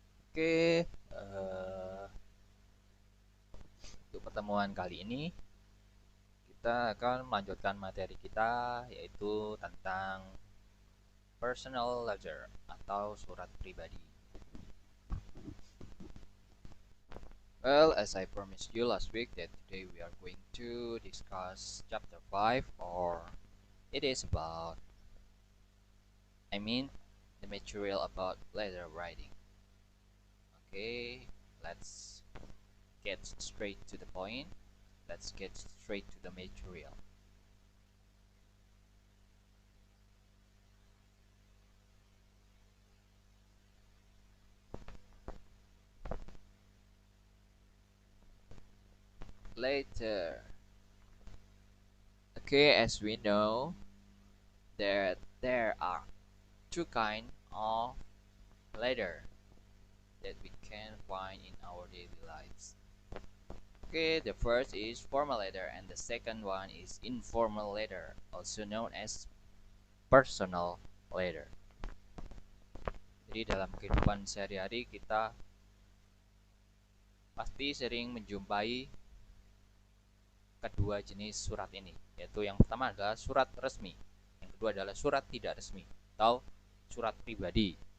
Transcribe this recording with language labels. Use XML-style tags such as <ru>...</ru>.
<id>Oke, untuk pertemuan kali ini kita akan melanjutkan materi kita yaitu tentang personal ledger atau surat pribadi.</id> <en>Well, as I promised you last week that today we are going to discuss chapter 5 or it is about the material about letter writing. Okay, let's get straight to the point. Let's get straight to the material. Later. Okay, as we know that there are two kinds of letter that we can find in our daily lives. Okay, the first is formal letter and the second one is informal letter, also known as personal letter.</en> <id>Jadi dalam kehidupan sehari-hari kita pasti sering menjumpai kedua jenis surat ini, yaitu yang pertama adalah surat resmi, yang kedua adalah surat tidak resmi atau surat pribadi.</id>